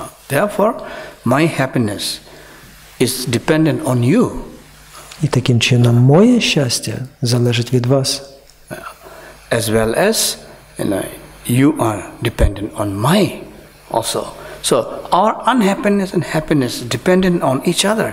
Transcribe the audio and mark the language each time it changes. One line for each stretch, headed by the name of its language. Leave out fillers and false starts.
English: Therefore, my happiness is dependent on you.
Ukrainian: І таким чином моє щастя залежить від вас.
English: As well as you are dependent on my also. So our unhappiness and happiness dependent on each other.